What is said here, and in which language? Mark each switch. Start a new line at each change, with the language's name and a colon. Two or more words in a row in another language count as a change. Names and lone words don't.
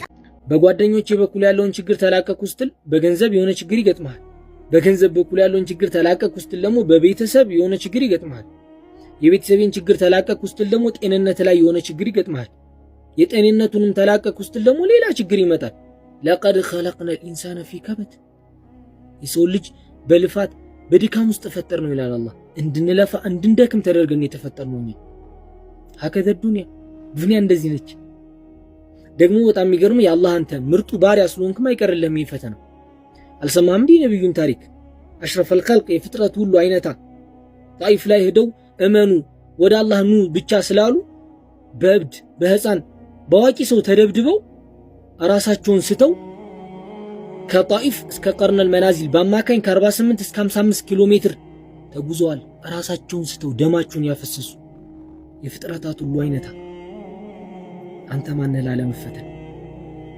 Amharic: በጓደኞቼ በኩል ያለውን ችግር ተላቀቁ ስትል በገንዘብ የሆነ ችግር ይገጥማል። በገንዘብ በኩል ያለውን ችግር ተላቀቁ ስትል ደግሞ በቤተሰብ የሆነ ችግር ይገጥማል። የቤተሰብን ችግር ተላቀቁ ስትል ደግሞ ጤንነት ላይ የሆነ ችግር ይገጥማል። የጤንነቱንም ተላቀቁ ስትል ደግሞ ሌላ ችግር ይመጣል። ለቀድ
Arabic: خلقنا الانسان في كبد።
Amharic: የሰው ልጅ በልፋት በድካም ውስጥ ተፈጠር ነው ይላል አላህ። እንድንለፋ እንድንደክም ተደርገን የተፈጠር ነው።
Arabic: هكذا الدنيا
Amharic: እንደዚህ ነች። ደግሞ በጣም የሚገርመው የአላህ አንተ ምርጡ ባሪያ ስለሆንክ ማይቀርልህም ይፈተና። አልሰማም እንዴ ነብዩን ታሪክ?
Arabic: أشرف الخلق
Amharic: የፍጥረት ሁሉ አይነታ ጣይፍ ላይ ሄደው እመኑ ወደ አላህ ኑ ብቻ ስላሉ በእብድ በህፃን በዋቂ ሰው ተደብድበው ራሳቸውን ስተው ከጣይፍ እስከ ቀርነል መናዚል በአማካኝ ከ48 እስከ 55 ኪሎ ሜትር ተጉዘዋል። ራሳቸውን ስተው ደማቸውን ያፈሰሱ የፍጥረታት ሁሉ አይነታ አንተ ማን ነህ ላለመፈተን?